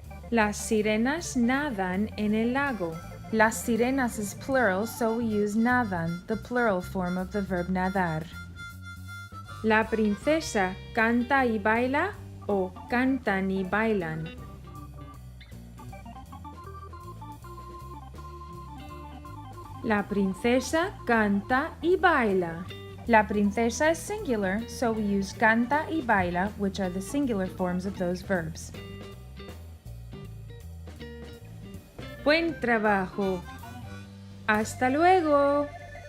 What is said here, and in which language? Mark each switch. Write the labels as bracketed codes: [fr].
[es] Las sirenas nadan en el lago. [en] Las sirenas is plural, so we use nadan, the plural form of the verb nadar. [es] La princesa canta y baila o cantan y bailan. La princesa canta y baila. [en] La princesa is singular, so we use [es] canta y baila, [en] which are the singular forms of those verbs. [es] Buen trabajo. Hasta luego.